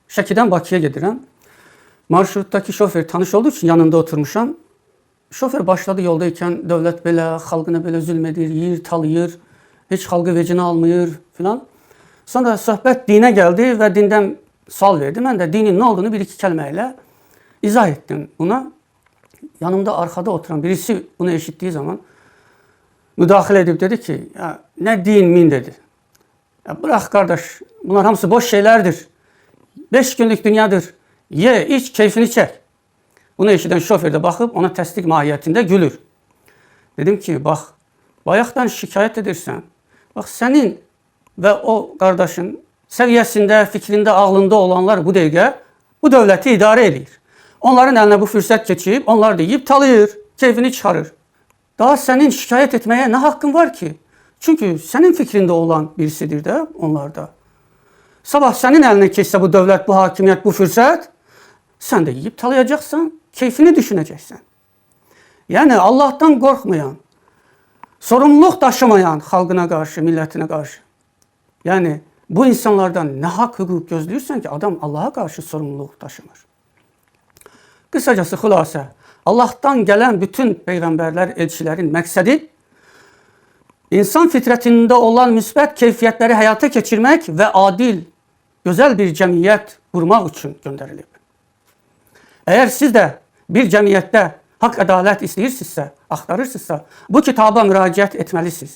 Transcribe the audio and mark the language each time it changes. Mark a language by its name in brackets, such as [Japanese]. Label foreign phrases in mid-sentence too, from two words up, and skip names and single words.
[Azerbaijani] Şəkidən Bakıya gedirəm. Marşrutdakı şofer tanış olduğu üçün yanında oturmuşam. Şofer başladı yoldayken dövlət belə, xalqına belə zülm edir, yeyir, talayır, heç xalqı vecinə almıyor filan. Sonra söhbət dinə gəldi və dindən sual verdi. Mən də dinin nə olduğunu bir iki kəlmə ilə izah etdim buna. [Turkish] Yanımda arkada oturan birisi bunu eşittiği zaman müdahale edip dedi ki ya ne din min dedi. Ya bırak kardeş, bunlar hamısı boş şeylerdir. 5 günlük dünyadır. Ye, iç, keyfini çek. Bunu eşiden şoför de bakıp ona təsdiq mahiyyətində gülür. [Azerbaijani] Dedim ki bak bayaqdan şikayet edirsən. [Turkish] Bak senin ve o kardeşin seviyesinde, fikrinde, [Azerbaijani] ağlında olanlar bu dəqiqə bu dövləti idarə edir. Onların eline bu fürsət keçib, onlar da yiyib talayır, keyfini çıxarır. [Turkish] Daha senin şikayet etmeye ne hakkın var ki? Çünkü senin fikrinde olan birisidir de onlarda. Sabah senin eline keçse bu dövlət, bu hakimiyyət, bu fürsət, sen de yiyip talayacaksan, keyfini düşüneceksin. Yani Allah'tan korkmayan, sorumluluk taşımayan halkına karşı, milletine karşı. Yani bu insanlardan ne hak hukuk gözlüyorsan ki adam Allah'a karşı sorumluluk taşımır. [Azerbaijani] Kısacası xülasə, Allah'tan gelen bütün peygamberler, elçilerin məqsədi insan fitrətində olan müsbət keyfiyyətləri həyata keçirmək və adil, gözəl bir cəmiyyət qurmaq üçün göndərilib. Eğer siz de bir cəmiyyətdə haqq ədalət istəyirsinizsə, axtarırsınızsa, bu kitaba müraciət etməlisiniz.